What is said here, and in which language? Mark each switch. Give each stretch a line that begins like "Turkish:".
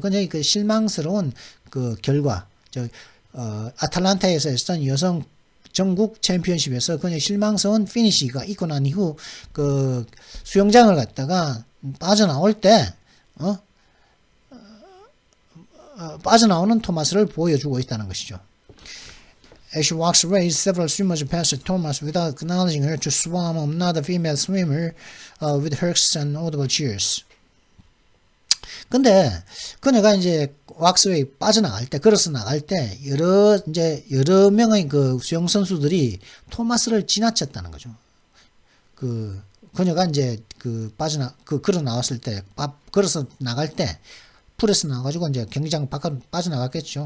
Korean: 그녀의 그 실망스러운 그 결과, 아틀란타에서 했던 여성 전국 챔피언십에서 그녀의 실망스러운 피니시가 있고 난 이후 그 수영장을 갔다가 빠져나올 때 빠져나오는 토마스를 보여주고 있다는 것이죠.
English: As she walks away, several swimmers pass Thomas without acknowledging her to swarm another female swimmer with hurts and audible cheers.
Korean: 근데 그녀가 이제 왁스웨이 빠져나갈 때, 걸어서 나갈 때 여러 명의 그 수영 선수들이 토마스를 지나쳤다는 거죠. 그녀가 이제 걸어 나왔을 때, 걸어서 나갈 때 풀에서 나가지고 이제 경기장 밖으로 빠져나갔겠죠.